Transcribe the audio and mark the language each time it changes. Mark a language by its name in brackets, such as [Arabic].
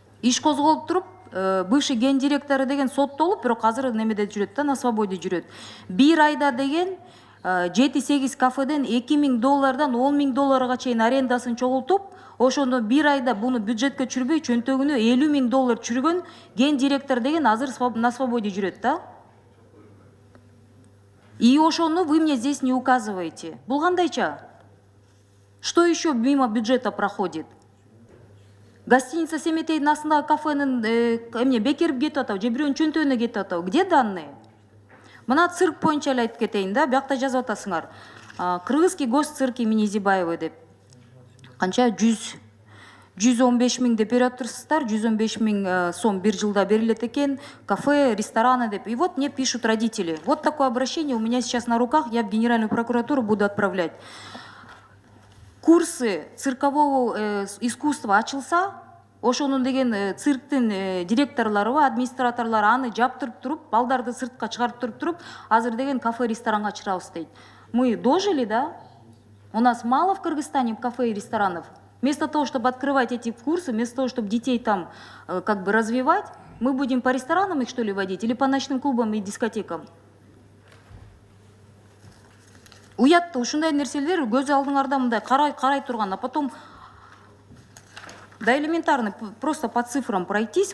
[Kyrgyz] Иш козголуп туруп, [Russian] бывший [Kyrgyz] гендиректору деген соттолуп, бирок азыр немеде жүрөт да, [Russian] на свободе [Kyrgyz] жүрөт. Бир айда деген 7-8 кафеден $2000 $10.000 чейин арендасын чогултуп, ошондо бир айда буну бюджетке чүрбөй, чөнтөгүнө $50.000 чүргөн гендиректор деген азыр [Russian] на свободе [Kyrgyz] жүрөт да. [Russian] И [Kyrgyz] ошону [Russian] вы мне здесь не указываете. [Kyrgyz] Бул кандайча? [Russian] Что еще мимо бюджета проходит? [Kyrgyz] Гостиница Семетейдин астындагы кафенин бекерип кетип атабы, же бирөөнүн чөнтөгүнө кетип атабы. [Russian] Где данные? [Kyrgyz] Мына цирк боюнча эле айтып кетейин да, биякта жазып атасыңар. Кыргызский госцирк имени Зибаевой деп. Канча 115 000 деп берип атырсыздар, 115 000 сом бир жылда берилет экен, кафе, рестораны деп. [Russian] И вот мне пишут родители. Вот такое обращение у меня сейчас на руках, я в Генеральную прокуратуру буду отправлять. Курсы циркового искусства [Kyrgyz] ачылса, ошонун деген цирктин директорлору, администраторлору аны жаптырып туруп, балдарды сыртка чыгарып туруп, азыр деген кафе, ресторанга чыгабыз дейт. [Russian] Мы дожили, да? У нас мало в Кыргызстане кафе и ресторанов. Вместо того, чтобы открывать эти курсы, вместо того, чтобы детей там как бы развивать, мы будем по ресторанам их что ли водить или по ночным клубам и дискотекам? [Kyrgyz] Уятты, ушундай нерселер көз алдыңарда мындай карай турган, [Russian] а потом да элементарно, просто по цифрам пройтись.